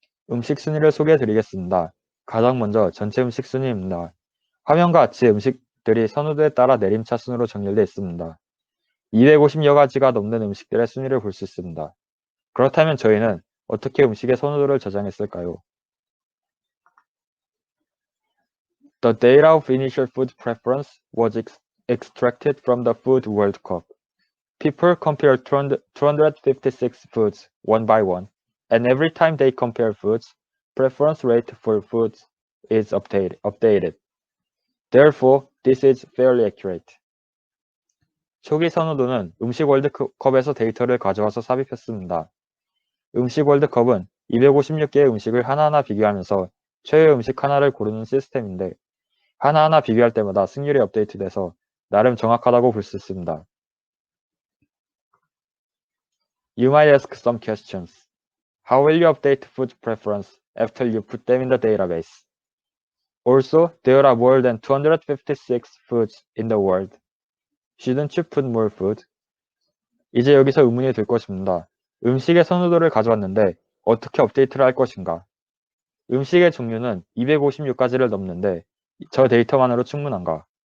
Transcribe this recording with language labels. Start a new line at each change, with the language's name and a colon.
Korean: 음식 순위를 소개해 드리겠습니다. 가장 먼저 전체 음식 순위입니다. 화면과 같이 음식들이 선호도에 따라 내림차 순으로 정렬되어 있습니다. 250여 가지가 넘는 음식들의 순위를 볼 수 있습니다. 그렇다면 저희는 어떻게 음식의 선호도를 저장했을까요?
English: The data of initial food preference was extracted from the Food World Cup. People compared 256 foods one by one, and every time they compare foods, preference rate for foods is updated. Therefore, this is fairly accurate.
Korean: 초기 선호도는 음식 월드컵에서 데이터를 가져와서 삽입했습니다. 음식 월드컵은 256개의 음식을 하나하나 비교하면서 최애 음식 하나를 고르는 시스템인데 하나하나 비교할 때마다 승률이 업데이트돼서 나름 정확하다고 볼 수 있습니다.
English: You might ask some questions. How will you update food preference after you put them in the database? Also, there are more than 256 foods in the world. Shouldn't you put more food?
Korean: 이제 여기서 의문이 들 것입니다. 음식의 선호도를 가져왔는데 어떻게 업데이트를 할 것인가? 음식의 종류는 256가지를 넘는데 저 데이터만으로 충분한가?